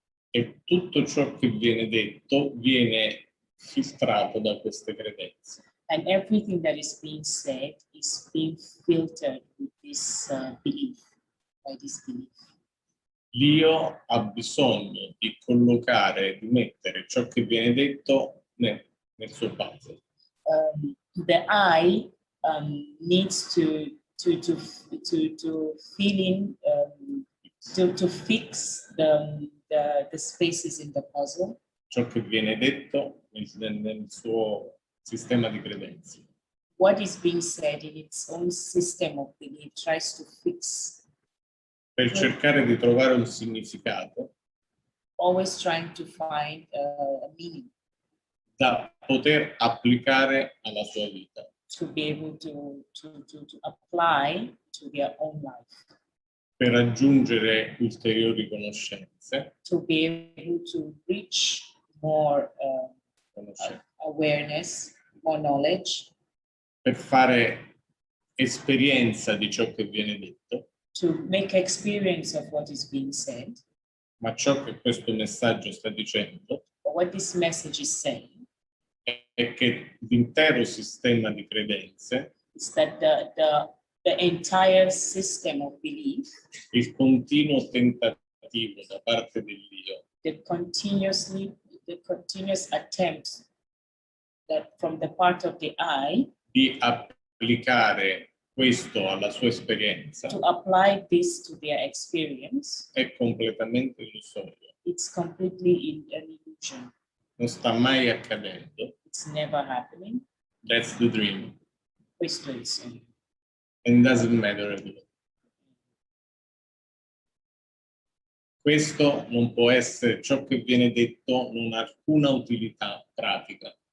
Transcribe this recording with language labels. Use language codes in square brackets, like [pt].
[it] e tutto ciò che viene detto viene filtrato da queste credenze. [en] and everything that is being said is being filtered with this belief, by this belief. [it] L'io ha bisogno di collocare, di mettere ciò che viene detto nel suo puzzle. [en] The I needs to fill in, to fix the spaces in the puzzle. [it] Ciò che viene detto nel suo sistema di credenze. [en] What is being said in its own system of belief tries to fix, [it] Per cercare di trovare un significato [en] always trying to find a meaning [it] da poter applicare alla sua vita. [en] to be able to apply to their own life, [it] Per raggiungere ulteriori conoscenze, [en] to be able to reach more awareness, more knowledge, [it] per fare esperienza di ciò che viene detto, [en] to make experience of what is being said. [it] ma ciò che questo messaggio sta dicendo [en] But what this message is saying [it] è che l'intero sistema di credenze, [en] is that the entire system of belief, [it] il continuo tentativo da parte dell'io [en] the continuous attempt that from the part of the I [it] di applicare questo alla sua esperienza [en] to apply this to their experience, [it] è completamente illusorio. [en] it's completely an illusion. [it] Non sta mai accadendo. [en] It's never happening. That's the dream. [it] Questo è il sogno. [en] And doesn't matter at all. [it] Questo non può essere, ciò che viene detto non ha alcuna utilità pratica.